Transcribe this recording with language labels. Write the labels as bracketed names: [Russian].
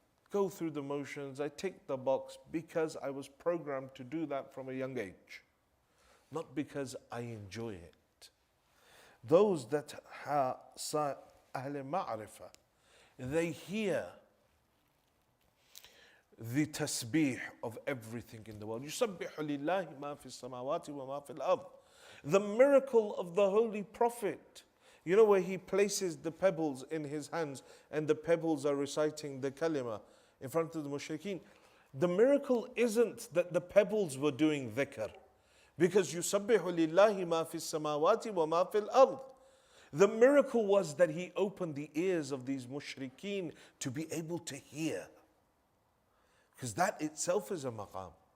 [English] Go through the motions. I tick the box because I was programmed to do that from a young age. Not because I enjoy it. Those that are Ahl Ma'rifah, they hear the tasbih of everything in the world. [Arabic] يُسَبِّحُ لِلَّهِ مَا فِي السَّمَاوَاتِ وَمَا فِي الْأَرْضِ. [English] The miracle of the Holy Prophet You know where he places the pebbles in his hands and the pebbles are reciting the kalima in front of the mushrikeen. The miracle isn't that the pebbles were doing dhikr, because [Arabic] يُسَبِّحُ لِلَّهِ مَا فِي السَّمَاوَاتِ وَمَا فِي الْأَرْضِ. [English] The miracle was that he opened the ears of these mushrikeen to be able to hear, because that itself is a maqam.